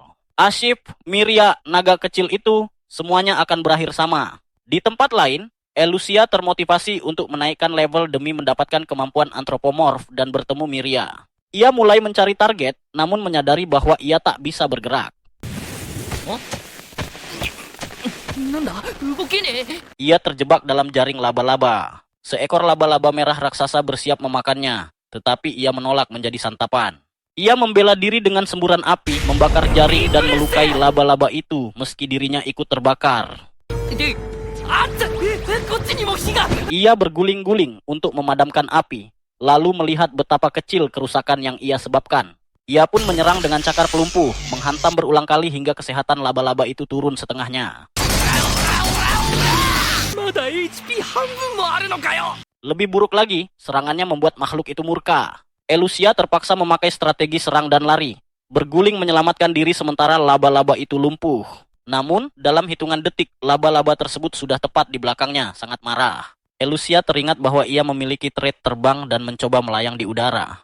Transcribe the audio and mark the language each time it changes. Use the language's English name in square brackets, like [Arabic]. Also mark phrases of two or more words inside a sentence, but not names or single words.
[Indonesian] Ashif, Miria, naga kecil itu, semuanya akan berakhir sama. Di tempat lain, Elusia termotivasi untuk menaikkan level demi mendapatkan kemampuan antropomorf dan bertemu Miria. Ia mulai mencari target, namun menyadari bahwa ia tak bisa bergerak. [Japanese] なんだ、動けねえ。 [Indonesian] Ia terjebak dalam jaring laba-laba. Seekor laba-laba merah raksasa bersiap memakannya, tetapi ia menolak menjadi santapan. Ia membela diri dengan semburan api, membakar jaring dan melukai laba-laba itu meski dirinya ikut terbakar. [Japanese] で、あっつ、こっちにも火が。 [Indonesian] Ia berguling-guling untuk memadamkan api, lalu melihat betapa kecil kerusakan yang ia sebabkan. Ia pun menyerang dengan cakar pelumpuh, menghantam berulang kali hingga kesehatan laba-laba itu turun setengahnya. [Japanese] まだ HP 半分もあるのかよ。 [Indonesian] Lebih buruk lagi, serangannya membuat makhluk itu murka. Elusia terpaksa memakai strategi serang dan lari, berguling menyelamatkan diri sementara laba-laba itu lumpuh. Namun, dalam hitungan detik, laba-laba tersebut sudah tepat di belakangnya, sangat marah. Elusia teringat bahwa ia memiliki trait terbang dan mencoba melayang di udara.